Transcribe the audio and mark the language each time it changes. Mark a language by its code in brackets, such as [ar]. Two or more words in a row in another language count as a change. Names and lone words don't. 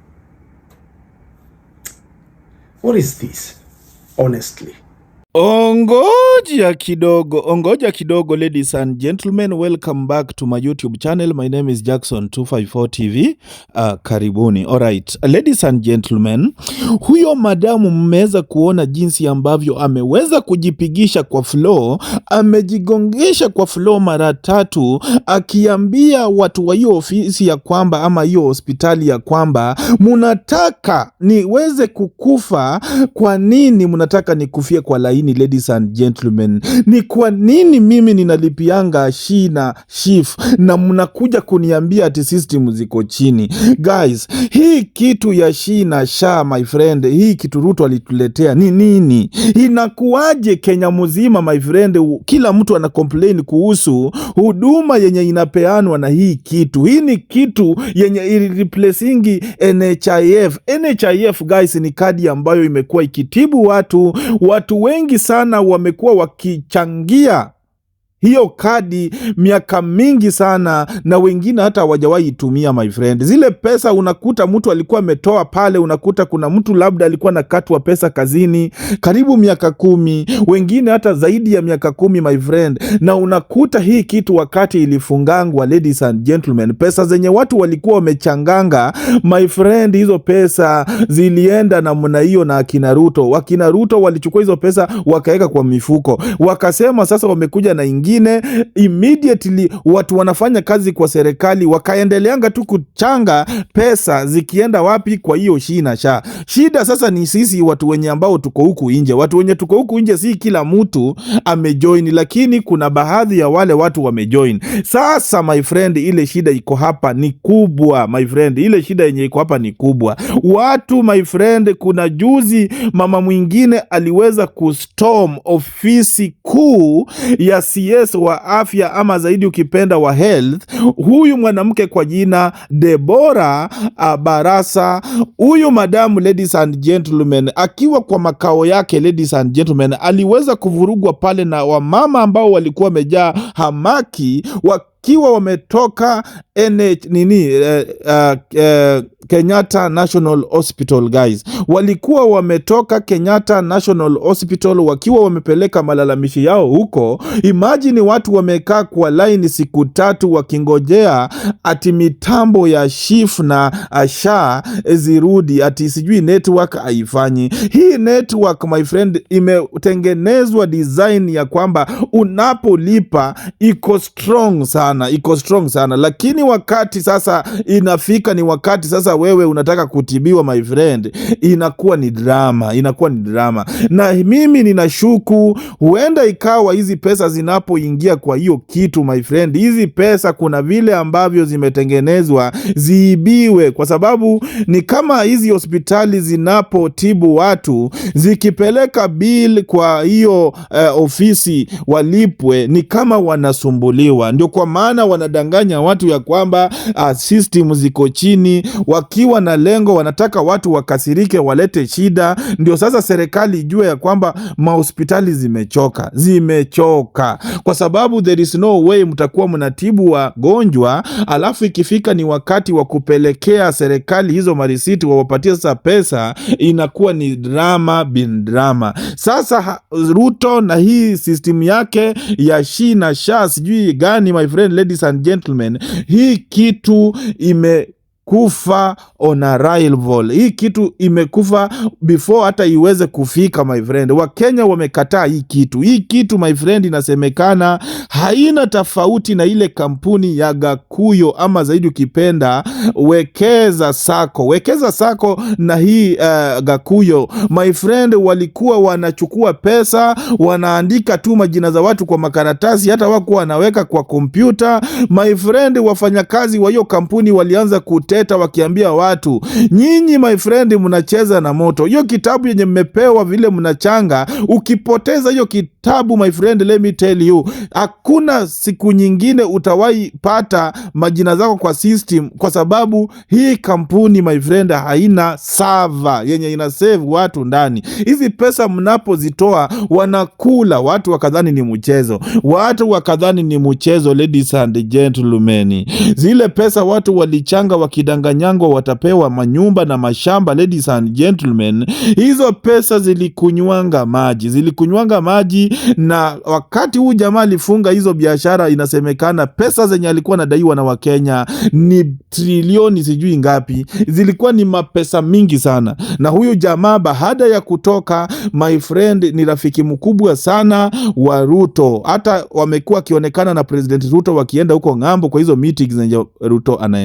[en] What is this? Honestly. [sw] Ongoja kidogo, [en] ladies and gentlemen, welcome back to my YouTube channel. My name is Jackson254 TV. Karibuni. Alright, ladies and gentlemen, [sw] huyo madamu mmeweza kuona jinsi ambavyo ameweza kujipigisha kwa floor, amejigongesha kwa floor mara 3, akiambia watu wa hiyo ofisi ya kwamba ama hiyo hospitali ya kwamba munataka niweze kukufa, kwa nini munataka nikufie kwa laini laini, [en] ladies and gentlemen. [sw] Ni kwa nini mimi ninalipianga na Shif na mnakuja kuniambia ati system ziko chini? Guys, hii kitu ya na sha, [en] my friend, [sw] hii kitu Ruto alituletea ni nini? Inakuaje Kenya mzima, [en] my friend, [sw] kila mtu ana complain kuhusu huduma yenye inapeanwa na hii kitu? Hii ni kitu yenye replacing NHIF. NHIF guys ni kadi ambayo imekuwa ikitibu watu wengi sana wamekuwa wakichangia hiyo kadi miaka mingi sana, na wengine hata hawajawahi itumia, [en] my friend. [sw] Zile pesa unakuta mtu alikuwa ametoa pale, unakuta kuna mtu labda alikuwa nakatwa pesa kazini karibu miaka 10, wengine hata zaidi ya miaka 10, [en] my friend. [sw] Na unakuta hii kitu wakati ilifungangwa, [en] ladies and gentlemen, [sw] pesa zenye watu walikuwa wamechanganga, [en] my friend, [sw] hizo pesa zilienda namna hiyo na akina Ruto. Wakina Ruto walichukua hizo pesa wakaweka kwa mifuko, wakasema sasa wamekuja na immediately watu wanafanya kazi kwa serikali, wakaendeleanga tu kuchanga pesa zikienda wapi? Kwa hiyo na sha. Shida sasa ni sisi watu wenye ambao tuko huku nje. Watu wenye tuko huku nje, si kila mtu amejoin, lakini kuna baadhi ya wale watu wamejoin. [en] Sasa my friend, [sw] ile shida iko hapa ni kubwa, [en] my friend. [sw] Ile shida yenye iko hapa ni kubwa. Watu, [en] my friend, [sw] kuna juzi mama mwingine aliweza kustorm ofisi kuu ya CS wa afya, ama zaidi ukipenda wa health. Huyu mwanamke kwa jina Deborah Barasa, huyu madamu, [en] ladies and gentlemen, [sw] akiwa kwa makao yake, [en] ladies and gentlemen, [sw] aliweza kuvurugwa pale na wamama ambao walikuwa wamejaa hamaki, wakiwa wametoka Kenyatta National Hospital. Guys, walikuwa wametoka Kenyatta National Hospital wakiwa wamepeleka malalamishi yao huko. Imagine watu wamekaa kwa line siku 3 wakingojea ati mitambo ya Shif na Asha zirudi, ati sijui network haifanyi. [en] Hii network, my friend, [sw] imetengenezwa design ya kwamba unapolipa iko strong sana, lakini wakati sasa inafika, ni wakati sasa wewe unataka kutibiwa, [en] my friend, [sw] inakuwa ni drama. Na mimi ninashuku huenda ikawa hizi pesa zinapoingia kwa hiyo kitu, [en] my friend, [sw] hizi pesa kuna vile ambavyo zimetengenezwa ziibiwe, kwa sababu ni kama hizi hospitali zinapotibu watu, zikipeleka bill kwa hiyo ofisi walipwe, ni kama wanasumbuliwa. Ndio kwa maana wanadanganya watu ya kwamba system ziko chini, wakiwa na lengo wanataka watu wakasirike, walete shida, ndio sasa serikali ijue ya kwamba mahospitali zimechoka, kwa sababu [en] there is no way [sw] mtakuwa mnatibu wagonjwa alafu ikifika ni wakati wa kupelekea serikali hizo marisiti wawapatie sasa pesa, inakuwa ni drama. Sasa Ruto na hii system yake ya na sha sijui gani, [en] my friend, ladies and gentlemen, [sw] hii kitu kufa [en] on arrival. [sw] Hii kitu imekufa before hata iweze kufika, [en] my friend. [sw] Wakenya wamekataa hii kitu, [en] my friend, [sw] inasemekana haina tofauti na ile kampuni ya Gakuyo, ama zaidi ukipenda Wekeza Sako na hii Gakuyo, [en] my friend, [sw] walikuwa wanachukua pesa, wanaandika tu majina za watu kwa makaratasi, hata wako wanaweka kwa kompyuta, [en] my friend. [sw] Wafanyakazi wa hiyo kampuni walianza kuteta wakiambia watu, nyinyi, [en] my friend, [sw] mnacheza na moto. Hiyo kitabu yenye mmepewa vile mnachanga, ukipoteza hiyo kitabu, [en] my friend, let me tell you, [sw] hakuna siku nyingine utawahi pata majina zako kwa system, kwa sababu hii kampuni, [en] my friend, [sw] haina server yenye ina save watu ndani. Hizi pesa mnapozitoa wanakula, watu wakadhani ni mchezo, [en] ladies and gentlemen. [sw] Zile pesa watu walichanga wakidanganyangwa watapewa manyumba na mashamba, [en] ladies and gentlemen. [sw] Hizo pesa zilikunywanga maji, na wakati huu jamaa alifunga hizo biashara, inasemekana pesa zenye alikuwa anadaiwa na Wakenya ni trilioni sijui ngapi, zilikuwa ni mapesa mingi sana. Na huyu jamaa baada ya kutoka, [en] my friend, [sw] ni rafiki mkubwa sana wa Ruto, hata wamekuwa akionekana na President Ruto wakienda huko ngambo kwa hizo meetings zenye Ruto anaendanga.